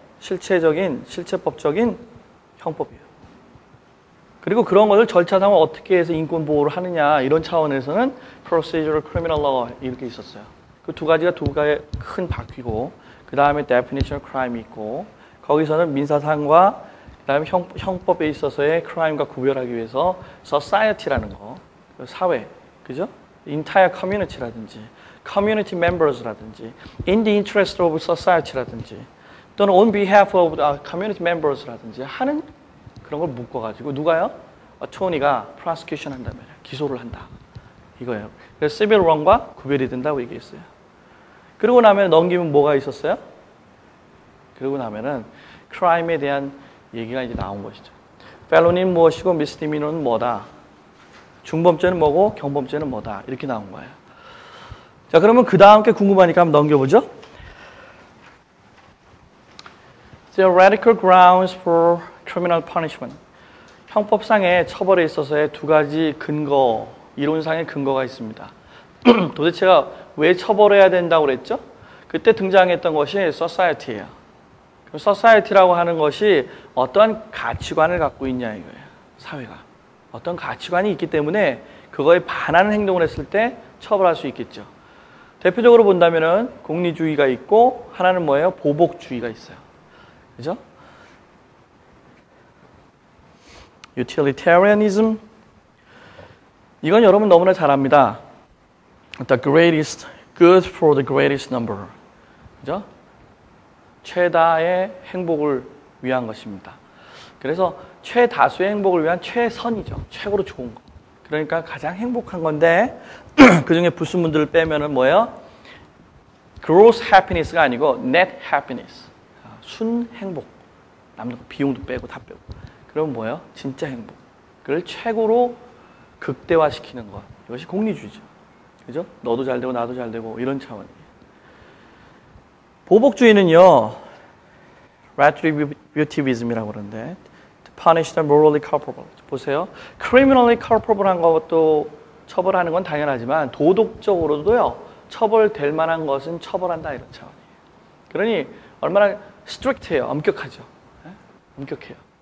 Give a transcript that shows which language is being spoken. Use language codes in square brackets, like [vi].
[ko] 실체법적인 형법이에요. 그리고 그런 것을 절차상으로 어떻게 해서 인권 보호를 하느냐 이런 차원에서는 [en] procedural criminal law [ko] 이렇게 있었어요. 그 두 가지가 두 가지의 큰 바퀴고 그 다음에 definition of crime이 있고 거기서는 민사상과 그 다음에 형법에 있어서의 crime과 구별하기 위해서 society라는 거, 사회, 그죠? [en] entire community라든지 community members라든지 in the interest of society라든지 또는 on behalf of community members라든지 [ko] 하는 그런 걸 묶어가지고 누가요? attorney가 prosecution 한단 말이에요. 기소를 한다. 이거예요. 그래서 civil wrong과 구별이 된다고 얘기했어요. 그러고 나면 넘기면 뭐가 있었어요? 그러고 나면은 crime에 대한 얘기가 이제 나온 것이죠. felony는 무엇이고 misdemeanor는 뭐다. 중범죄는 뭐고 경범죄는 뭐다. 이렇게 나온 거예요. 자, 그러면 그 다음 게 궁금하니까 한번 넘겨보죠. [en] Theoretical grounds for criminal punishment. [ko] 형법상의 처벌에 있어서의 두 가지 근거, 이론상의 근거가 있습니다. 도대체가 왜 처벌해야 된다고 그랬죠? 그때 등장했던 것이 society예요. 그럼 society라고 하는 것이 어떠한 가치관을 갖고 있냐 이거예요. 사회가. 어떤 가치관이 있기 때문에 그거에 반하는 행동을 했을 때 처벌할 수 있겠죠. 대표적으로 본다면은 공리주의가 있고 하나는 뭐예요? 보복주의가 있어요. 그죠? [en] utilitarianism. [ko] 이건 여러분 너무나 잘 압니다. [en] The greatest good for the greatest number. [ko] 그죠? 최다의 행복을 위한 것입니다. 그래서 최다수의 행복을 위한 최선이죠. 최고로 좋은 거. 그러니까 가장 행복한 건데 그 중에 불순물들을 빼면은 뭐예요? [en] gross happiness가 [ko] 아니고 [en] net happiness. [ko] 순 행복. 남들 비용도 빼고 다 빼고. 그럼 뭐예요? 진짜 행복. 그걸 최고로 극대화시키는 것. 이것이 공리주의죠. 그죠? 너도 잘 되고 나도 잘 되고 이런 차원이에요. 보복주의는요. retributivism이라고 그러는데 [en] to punish the morally culpable. [ko] 보세요. criminally culpable 한 것도 처벌하는 건 당연하지만 도덕적으로도요. 처벌될 만한 것은 처벌한다 이런 차원이에요. 그러니 얼마나 strict해요. 엄격하죠. 네? 엄격해요.